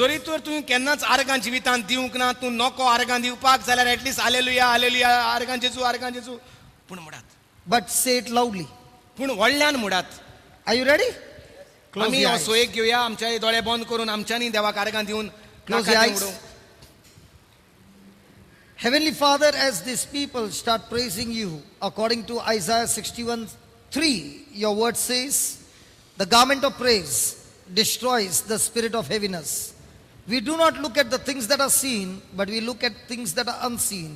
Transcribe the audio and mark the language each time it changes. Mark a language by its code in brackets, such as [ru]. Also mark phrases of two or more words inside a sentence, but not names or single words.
[kok] जोरी तर तुवें केन्नाच आर्गां जिवितांत दिवंक ना, तूं नको आर्गां दिवपाक जाल्यार एटलीस्ट हालेलुया हालेलुया आर्गां जेजू पूण म्हणटात. [en] But say it loudly. [kok] पूण व्हडल्यान म्हणटात. [en] Are you ready? Close [kok] आमी [en] your [kok] हो [en] eyes. [kok] सोयेक घेवया आमचे दोळे बंद करून आमच्यांनी देवाक आर्गां दिवन [en] Close [kok] नाका [en] your [kok] तें [en] eyes. [kok] उडोवंक. [en] Heavenly Father, as these people start praising you, according to Isaiah 61:3, your word says, the garment of praise destroys the spirit of heaviness. We do not look at the things that are seen, but we look at things that are unseen.